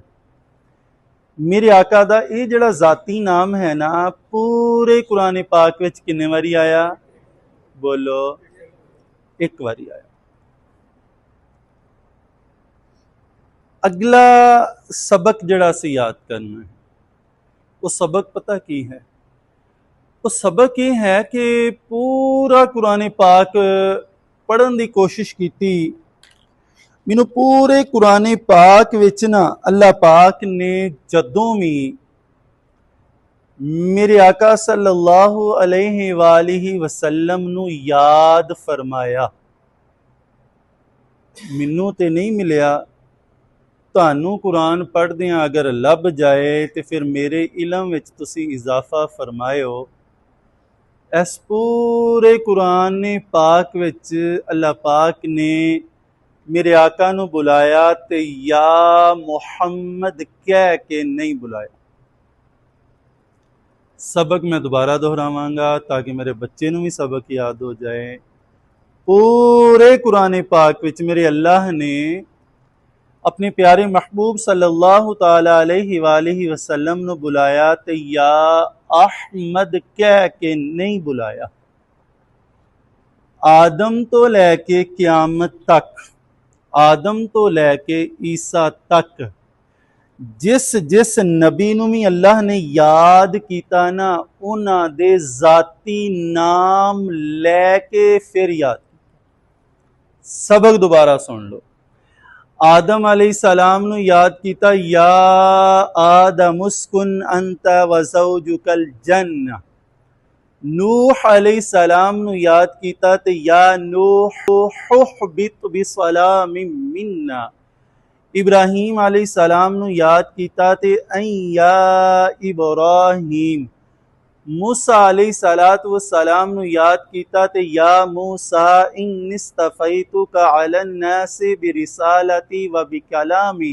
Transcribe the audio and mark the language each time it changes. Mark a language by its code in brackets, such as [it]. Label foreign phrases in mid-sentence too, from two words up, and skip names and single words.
[pa] میرے آقا دا یہ جیہڑا ذاتی نام ہے نا پورے قرآن پاک وچ کنے واری آیا? بولو۔ 1 واری آیا. اگلا سبق جیہڑا سے یاد کرنا ہے، وہ سبق پتا کی ہے? وہ سبق یہ ہے کہ پورا قرآن پاک پڑھن کی کوشش کی. مینوں پورے قرآن پاک وچ نا اللہ پاک نے جدوں بھی میرے آقا [ar] صلى الله عليه وآله وسلم [pa] نوں یاد فرمایا، مینوں تے نہیں ملیا. تہانوں قرآن پڑھدیاں اگر لبھ جائے تو فیر میرے علم وچ تسی اضافہ فرمایو. اس پورے قرآن پاک وچ اللہ پاک نے میرے آقا نوں بلایا تے یا محمد کہہ کے نہیں بلایا. سبق میں دوبارہ دہراواں گا تاکہ میرے بچے نوں بھی سبق یاد ہو جائے. پورے قرآن پاک وچ میرے اللہ نے اپنے پیارے محبوب [ar] صلى الله تعالى عليه وآله وسلم [pa] نوں بلایا تے یا احمد کہہ کے نہیں بلایا. آدم تو لیکے قیامت تک، آدم تو لیکے عیسیٰ تک جس جس نبی نوں بھی اللہ نے یاد کیتا نا اوہناں دے ذاتی نام لیکے فیر یاد. سبق دوبارہ سن لو۔ آدم علیہ السلام نوں یاد کیتا, [ar] يا آدم اسكن أنت وزوجك الجنة. [pa] نوح علیہ السلام نوں یاد کیتا تے [ar] يا نوح اهبط بسلام منا. [pa] ابراہیم علیہ السلام نوں یاد کیتا تے اے یا ابراہیم. [ar] موسى عليه الصلاة والسلام [pa] نوں یاد کیتا تے [ar] يا موسى إني اصطفيتك على الناس برسالاتي وبكلامي.